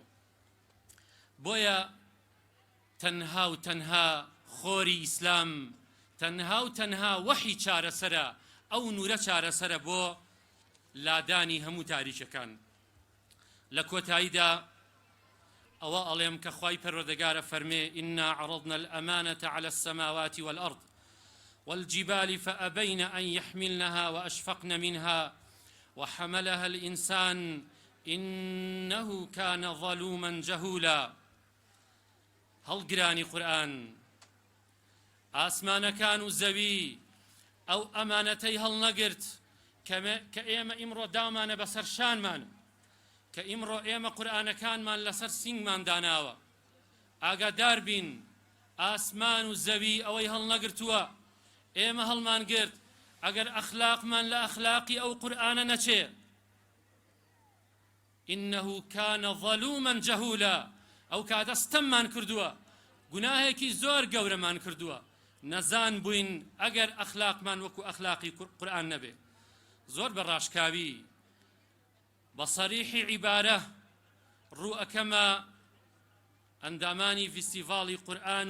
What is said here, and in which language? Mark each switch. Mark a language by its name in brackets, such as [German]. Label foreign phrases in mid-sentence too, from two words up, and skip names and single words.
[Central Kurdish] بۆیە تەنها و تەنها خۆری ئیسلام، تەنها و تەنها وەحی چارەسەرە، ئەو نورە چارەسەرە بۆ لادانی هەموو تاریکەکان. لە کۆتاییدا ئەوە ئەڵێم کە خوای پەروەردگارە فەرمێ [Arabic] ئینا عەرەضنا الأمانة على السماوات والأرض والجبال فأبين أن يحملنها وأشفقن منها وحملها الإنسان إنه كان ظلوما جهولا. [Central Kurdish] هەڵگرانی قورئان ئاسمانەکان و زەوی ئەو ئەمانەتەی هەڵنەگرت کە ئێمە ئیمڕۆ دامانە بەسەر شانمان، کە ئیمڕۆ ئێمە قورئانەکانمان لەسەر سینگمان داناوە. ئاگادار بین ئاسمان و زەوی ئەوەی هەڵنەگرتووە، ئێمە هەڵمان گرت. ئەگەر ئەخلاقمان لە ئەخلاقی ئەو قورئانە نەچێ، [Arabic] إنه كان ظلوما جهولا، [Central Kurdish] ئەو کاتە ستەممان کردووە، گوناهێکی زۆر گەورەمان کردووە، نەزان بووین ئەگەر ئەخلاقمان وەکو ئەخلاقی قورئان نەبێ. زۆر بە ڕاشکاوی بە سەریحی عیبارە ڕوو ئەکەمە ئەندامانی فیستیڤاڵی قورئان